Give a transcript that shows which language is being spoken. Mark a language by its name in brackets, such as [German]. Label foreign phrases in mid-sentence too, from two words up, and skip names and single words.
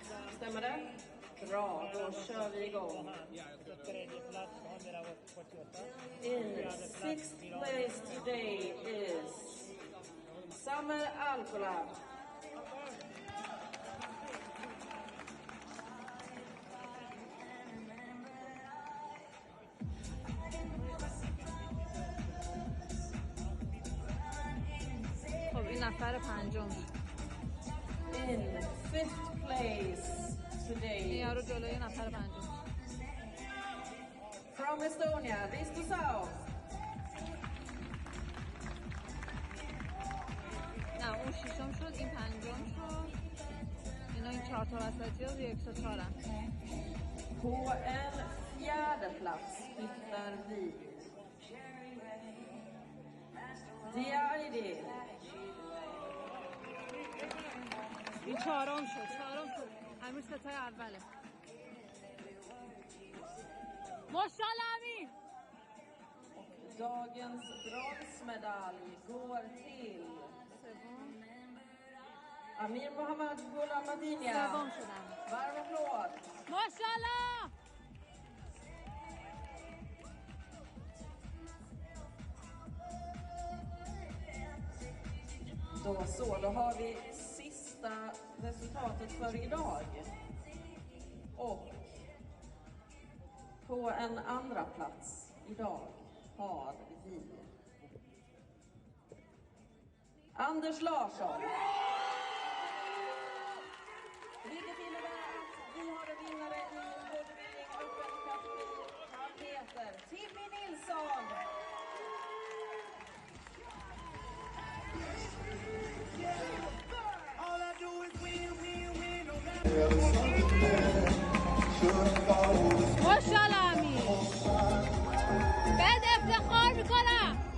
[English] Samuel Alcola. [Persian] خب این نفر پنجم. [English] In 5th place today. [Persian] این یارو جلوی نفر پنجم. [English] From Estonia, Risto Sao. [Persian] نه اون ششم شد این پنجم شد. اینا این 4 تا وسطی ها روی 104 هم. [Swedish] På en fjärde plats hittar vi Diardi. [Persian] این چهارم شد امیر ستای اوله ماشاءالله امیر [Swedish] Dagens bronsmedalj går till Amir Mohammad Ghulamadinia. [Persian] سوم شدم [Swedish] Varm applåd. [Persian] ماشاءالله [Swedish] Då har vi sista resultatet för idag. Och på en andra plats idag har vi Anders Larsson. Vilket innebär att vi har en vinnare i bodybuilding Open kategori. Han heter Timmy Nilsson. [Persian] ماشاءالله امیر بهت افتخار میکنم